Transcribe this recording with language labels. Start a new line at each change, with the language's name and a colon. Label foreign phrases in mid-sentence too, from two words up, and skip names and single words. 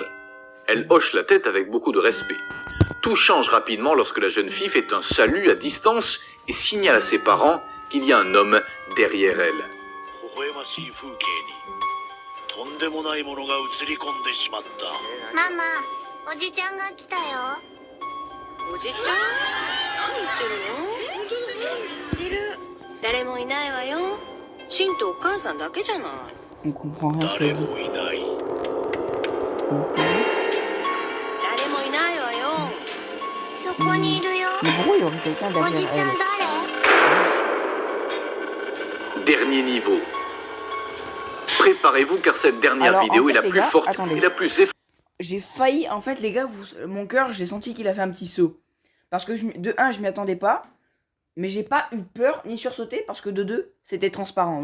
French: Elle hoche la tête avec beaucoup de respect. Tout change rapidement lorsque la jeune fille fait un salut à distance et signale à ses parents qu'il y a un homme derrière elle. Maman,
Japanese: おじちゃんが来たよ。おじちゃん？何言ってるの？いる。誰もいないわよ。シンとお母さんだけじゃない。
French: On comprend rien ce qu'elle dit.
Japanese: 誰もいないわよ。そこにいるよ。
French: Mais pourquoi il y aurait quelqu'un
Japanese: おじ
French: derrière
Japanese: ちゃん
French: elle?
Japanese: 誰？
French: Dernier niveau. Préparez-vous car cette dernière Alors, vidéo en fait, est la les plus gars, forte attendez. et la plus effrayante. J'ai failli, en fait, les gars, mon cœur, j'ai senti qu'il a fait un petit saut. Parce que, de 1, je m'y attendais pas. Mais j'ai pas eu peur ni sursauté parce que de 2, c'était transparent.